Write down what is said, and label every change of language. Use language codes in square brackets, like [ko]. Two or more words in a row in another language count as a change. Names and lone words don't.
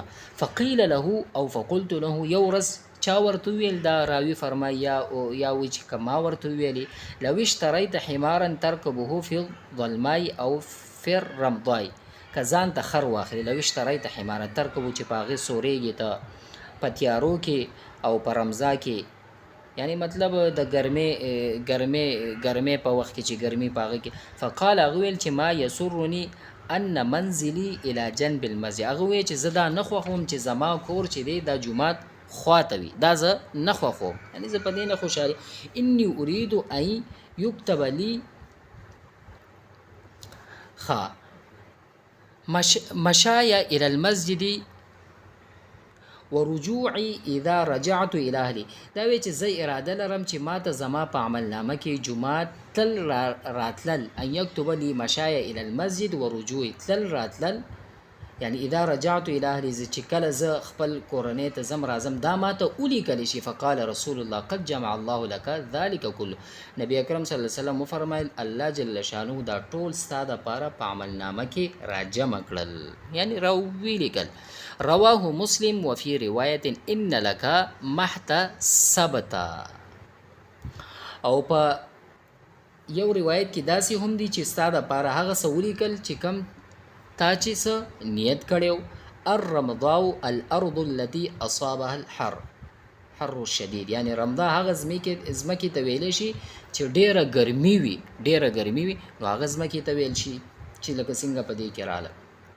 [ar] فقیل له او فقلت له، [ps] یو ورځ چا ورته ویل، دا راوی فرمای یا وی چې کما ورته ویلی، [ar] لو اشتریت حمارا ترکبه فی الظلماء او فی الرمضاء، [ps] که ځان ته خر واخلي، [ar] لو اشتریت حمارا ترکبه [ps] چې په هغې سوریږي ته په تیارو کې او په رمضا کې، یعنی مطلب د ګرمۍ په وخت کې چې ګرمي په هغه کې. [ar] فقال [ps] هغه ویل چې [ar] ما یسرني ان منزلي الى جنب المسجد، [ps] هغه ویل چې زه دا نه خوښوم چې زما کور چې دی دا جومات خواته وي، دا زه نه خوښوم، یعنی زه په دې نه خوشحالي. [ar] انی اريد ان یکتب لی مشایا الى المسجد ورجوعي اذا رجعت الى اهلي. [ps] دا وی چې زه اراده لرم چې ماته زما په عملنامه کې جمعات تل راتلل، [ar] ان یكتب لي مشایا الى المسجد ورجوعي [ps] تل راتلل، [ar] یعنی اذا رجعت الى اهلي، [ps] چې کله زه خپل کورنۍ ته زم راځم دا ماته ولیکل شي. [ar] فقال رسول الله قد جمع الله لك ذلك كله. [ps] نبی اکرم [ar] صلی الله علیه وسلم [ps] فرمایل الله [ar] جل شانه [ps] دا ټول ستا دپاره په عملنامه کې راجمع کړل، یعنی راولیکل. [ar] رواه مسلم وفي رواية ان لك محتسبتا. [ps] او په یو روایت کې داسې هم دي چې ستا دپاره هغه څه ولیکل چې کم تا چې څه نیت کړی. [ar] الرمضاء الارض التي اصابها الحر الشدید، [ps] یعنی رمضا هغه ځمکې ته ویلی شي چې ډیره ګرمي وي، نو هغه ځمکې ته ویل شي چې لکه څنګه په دې کې راله.